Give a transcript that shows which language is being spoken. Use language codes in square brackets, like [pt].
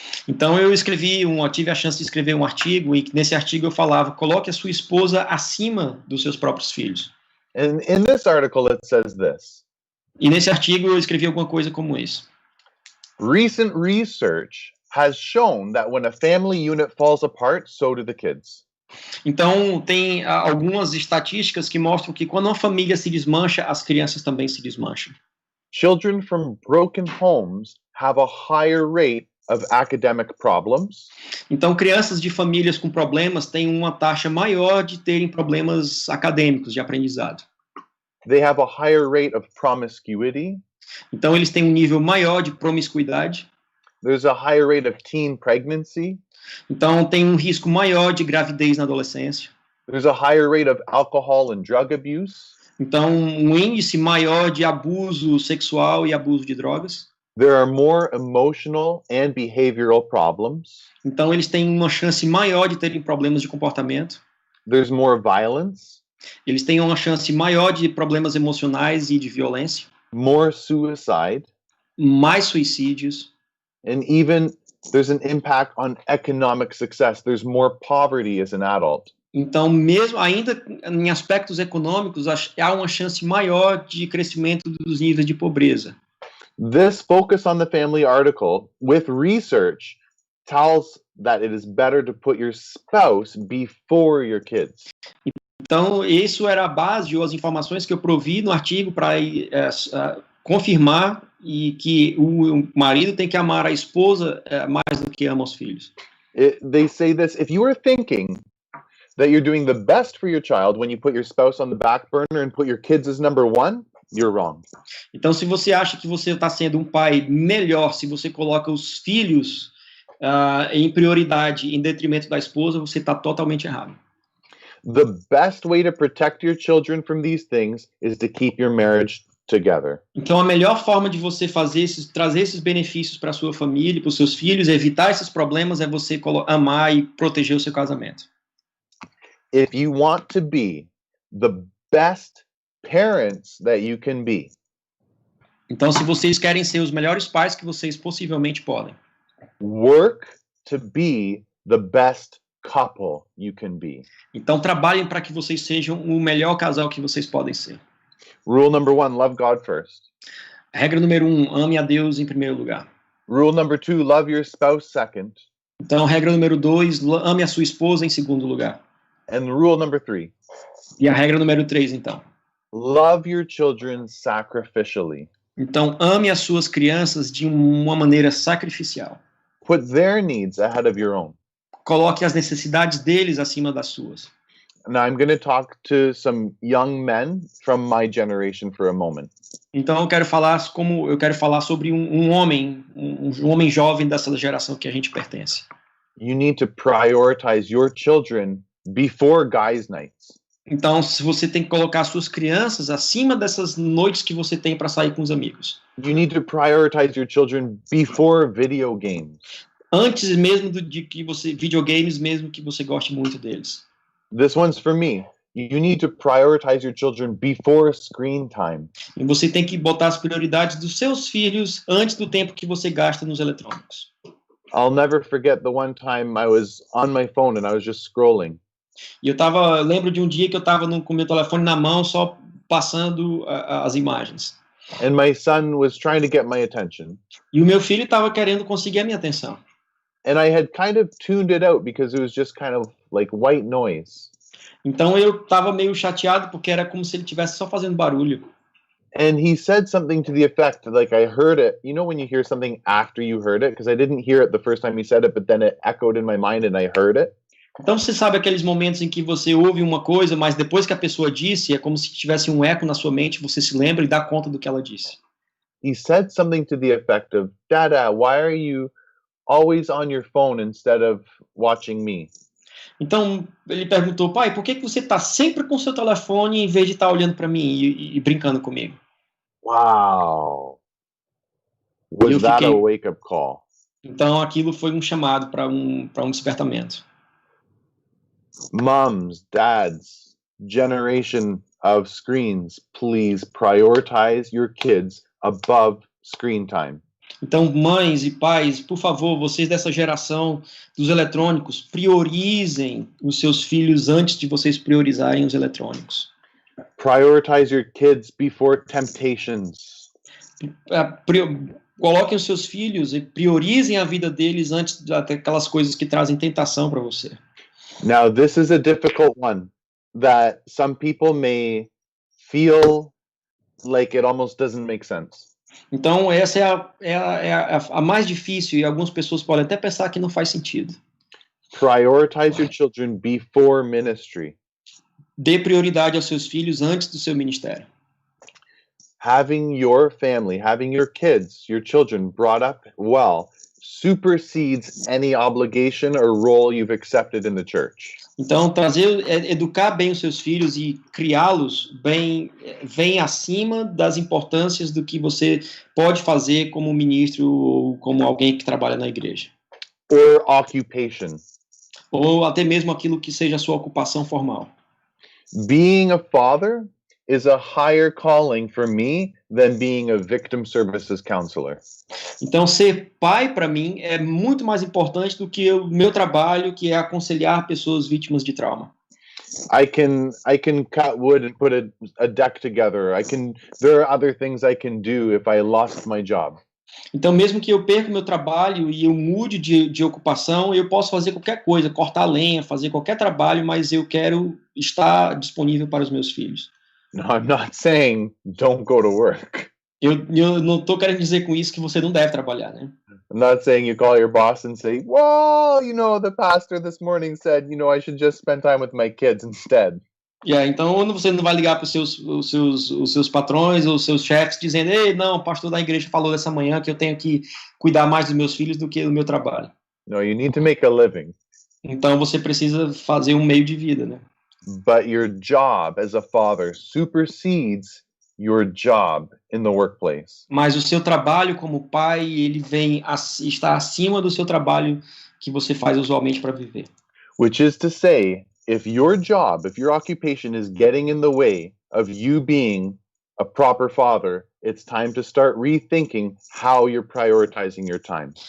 [pt] Então eu tive a chance de escrever um artigo, e nesse artigo eu falava, coloque a sua esposa acima dos seus próprios filhos. [en] And in this article it says this. [pt] E nesse artigo eu escrevi alguma coisa como isso. [en] Recent research has shown that when a family unit falls apart, so do the kids. [pt] Então tem algumas estatísticas que mostram que quando uma família se desmancha, as crianças também se desmancham. [en] Children from broken homes have a higher rate of academic problems. [pt] Então, crianças de famílias com problemas têm uma taxa maior de terem problemas acadêmicos, de aprendizado. [en] They have a higher rate of promiscuity. [pt] Então, eles têm um nível maior de promiscuidade. [en] There's a higher rate of teen pregnancy. [pt] Então, tem um risco maior de gravidez na adolescência. [en] There's a higher rate of alcohol and drug abuse. [pt] Então, um índice maior de abuso sexual e abuso de drogas. [en] There are more emotional and behavioral problems. [pt] Então, eles têm uma chance maior de terem problemas de comportamento. [en] There's more violence. [pt] Eles têm uma chance maior de problemas emocionais e de violência. [en] More suicide. [pt] Mais suicídios. [en] And even there's an impact on economic success. There's more poverty as an adult. [pt] Então, mesmo ainda em aspectos econômicos, há uma chance maior de crescimento dos níveis de pobreza. [en] This Focus on the Family article, with research, tells that it is better to put your spouse before your kids. [pt] Então, isso era a base ou as informações que eu provi no artigo para confirmar e que o marido tem que amar a esposa mais do que ama os filhos. [en] They say this, if you are thinking that you're doing the best for your child when you put your spouse on the back burner and put your kids as number one, you're wrong. [pt] Então, se você acha que você está sendo um pai melhor, se você coloca os filhos em prioridade em detrimento da esposa, você está totalmente errado. [en] The best way to protect your children from these things is to keep your marriage together. [pt] Então, a melhor forma de você trazer esses benefícios para a sua família, para os seus filhos, evitar esses problemas, é você amar e proteger o seu casamento. [en] If you want to be the best parents that you can be, [pt] então, se vocês querem ser os melhores pais que vocês possivelmente podem, [en] work to be the best couple you can be. [pt] Então, trabalhem para que vocês sejam o melhor casal que vocês podem ser. [en] Rule number 1, love God first. [pt] Regra número 1, ame a Deus em primeiro lugar. [en] Rule number 2, love your spouse second. [pt] Então, regra número 2, ame a sua esposa em segundo lugar. [en] And rule number 3. [pt] E a regra número 3, então. [en] Love your children sacrificially. [pt] Então, ame as suas crianças de uma maneira sacrificial. [en] Put their needs ahead of your own. [pt] Coloque as necessidades deles acima das suas. [en] Now I'm going to talk to some young men from my generation for a moment. [pt] Então eu quero falar sobre um homem jovem dessa geração que a gente pertence. [en] You need to prioritize your children before guys' nights. [pt] Então, se você tem que colocar suas crianças acima dessas noites que você tem para sair com os amigos. [en] You need to prioritize your children before video games. [pt] Antes mesmo videogames, mesmo que você goste muito deles. [en] This one's for me. You need to prioritize your children before screen time. [pt] E você tem que botar as prioridades dos seus filhos antes do tempo que você gasta nos eletrônicos. [en] I'll never forget the one time I was on my phone and I was just scrolling. [pt] E eu lembro de um dia que eu estava com meu telefone na mão, só passando as imagens. [en] And my son was trying to get my attention. [pt] E o meu filho estava querendo conseguir a minha atenção. [en] And I had kind of tuned it out because it was just kind of like white noise. [pt] Então eu estava meio chateado porque era como se ele estivesse só fazendo barulho. [en] And he said something to the effect, like I heard it. You know when you hear something after you heard it? Because I didn't hear it the first time he said it, but then it echoed in my mind and I heard it. [pt] Então você sabe aqueles momentos em que você ouve uma coisa, mas depois que a pessoa disse, é como se tivesse um eco na sua mente, você se lembra e dá conta do que ela disse. [en] He said something to the effect of, Dada, why are you always on your phone instead of watching me? [pt] Então ele perguntou, pai, por que você está sempre com o seu telefone em vez de estar olhando para mim e brincando comigo? [en] Wow. Was that a wake-up call? [pt] Então aquilo foi um chamado para um despertamento. [en] Moms, dads, generation of screens, please prioritize your kids above screen time. [pt] Então, mães e pais, por favor, vocês dessa geração dos eletrônicos, priorizem os seus filhos antes de vocês priorizarem os eletrônicos. [en] Prioritize your kids before temptations. [pt] Coloquem os seus filhos e priorizem a vida deles antes daquelas coisas que trazem tentação para você. [en] Now, this is a difficult one that some people may feel like it almost doesn't make sense. [pt] Então, essa é a mais difícil e algumas pessoas podem até pensar que não faz sentido. [en] Prioritize your children before ministry. [pt] Dê prioridade aos seus filhos antes do seu ministério. [en] Having your family, having your kids, your children brought up well supersedes any obligation or role you've accepted in the church. [pt] Então, educar bem os seus filhos e criá-los bem vem acima das importâncias do que você pode fazer como ministro ou como alguém que trabalha na igreja. [en] Or occupation. [pt] Ou até mesmo aquilo que seja a sua ocupação formal. [en] Being a father is a higher calling for me than being a victim services counselor. [pt] Então, ser pai para mim é muito mais importante do que o meu trabalho, que é aconselhar pessoas vítimas de trauma. [en] I can cut wood and put a deck together. There are other things I can do if I lost my job. [pt] Então, mesmo que eu perca meu trabalho e eu mude de ocupação, eu posso fazer qualquer coisa, cortar lenha, fazer qualquer trabalho, mas eu quero estar disponível para os meus filhos. [en] No, I'm not saying don't go to work. [pt] Eu não estou querendo dizer com isso que você não deve trabalhar, né? [en] I'm not saying you call your boss and say, well, the pastor this morning said, I should just spend time with my kids instead. [pt] Então você não vai ligar para os seus patrões ou os seus chefes dizendo, ei, não, o pastor da igreja falou dessa manhã que eu tenho que cuidar mais dos meus filhos do que do meu trabalho. [en] No, you need to make a living. [pt] Então você precisa fazer um meio de vida, né? [en] But your job as a father supersedes your job in the workplace. [pt] Mas o seu trabalho como pai, ele está acima do seu trabalho que você faz usualmente para viver. [en] Which is to say, if your occupation is getting in the way of you being a proper father, it's time to start rethinking how you're prioritizing your time.